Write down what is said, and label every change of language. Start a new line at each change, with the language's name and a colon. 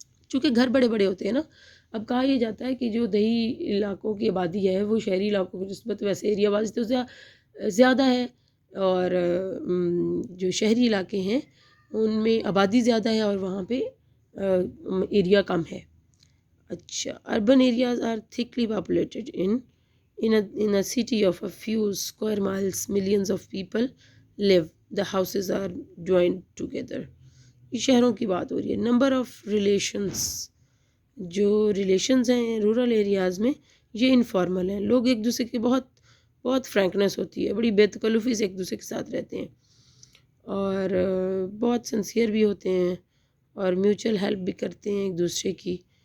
Urdu: چونکہ گھر بڑے بڑے ہوتے ہیں نا، اب کہا یہ جاتا ہے کہ جو دیہی علاقوں کی آبادی ہے وہ شہری علاقوں کی نسبت ویسے ایریا واز تو زیادہ ہے، اور جو شہری علاقے ہیں ان میں آبادی زیادہ ہے اور وہاں پہ ایریا کم ہے.
English: اچھا، urban areas are thickly populated in a city of a few square miles millions of people live, the houses are joined together.
Urdu: یہ شہروں کی بات ہو رہی ہے. نمبر آف ریلیشنز، جو ریلیشنز ہیں رورل ایریاز میں یہ انفارمل ہیں، لوگ ایک دوسرے کے بہت فرینکنس ہوتی ہے، بڑی بے تکلفی سے ایک دوسرے کے ساتھ رہتے ہیں اور بہت سنسیئر بھی ہوتے ہیں اور میوچل ہیلپ بھی کرتے ہیں ایک دوسرے کی.